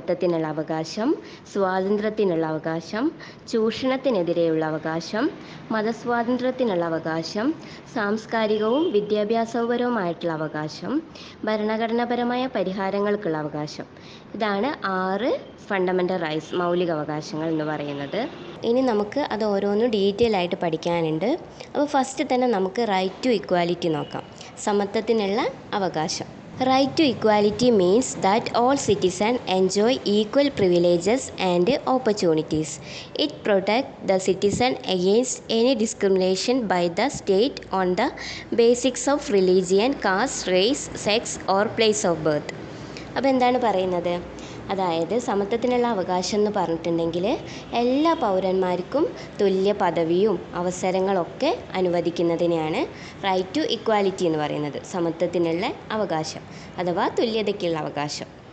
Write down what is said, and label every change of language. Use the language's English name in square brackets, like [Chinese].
[Malayalam] ത്തിനുള്ള അവകാശം, സ്വാതന്ത്ര്യത്തിനുള്ള അവകാശം, ചൂഷണത്തിനെതിരെയുള്ള അവകാശം, മതസ്വാതന്ത്ര്യത്തിനുള്ള അവകാശം, സാംസ്കാരികവും വിദ്യാഭ്യാസപരവുമായിട്ടുള്ള അവകാശം, ഭരണഘടനാപരമായ പരിഹാരങ്ങൾക്കുള്ള അവകാശം. ഇതാണ് 6 ഫണ്ടമെൻ്റൽ റൈറ്റ്സ്, മൗലിക അവകാശങ്ങൾ എന്ന് പറയുന്നത്. ഇനി നമുക്ക് അത് ഓരോന്നും ഡീറ്റെയിൽ ആയിട്ട് പഠിക്കാനുണ്ട്. അപ്പോൾ ഫസ്റ്റ് തന്നെ നമുക്ക് റൈറ്റ് ടു ഇക്വാലിറ്റി നോക്കാം. സമത്വത്തിനുള്ള അവകാശം. [English] Right to equality means that all citizens enjoy equal privileges and opportunities. It protects the citizen against any discrimination by the state on the basis of religion, caste, race, sex or place of birth. [Malayalam] അപ്പോൾ എന്താണ് പറയുന്നത്? അതായത് സമത്വത്തിനുള്ള അവകാശം എന്ന് പറഞ്ഞിട്ടുണ്ടെങ്കിൽ എല്ലാ പൗരന്മാർക്കും തുല്യ പദവിയും അവസരങ്ങളൊക്കെ അനുവദിക്കുന്നതിനെയാണ് റൈറ്റ് ടു ഇക്വാലിറ്റി എന്ന് പറയുന്നത്. സമത്വത്തിനുള്ള അവകാശം അഥവാ തുല്യതയ്ക്കുള്ള അവകാശം.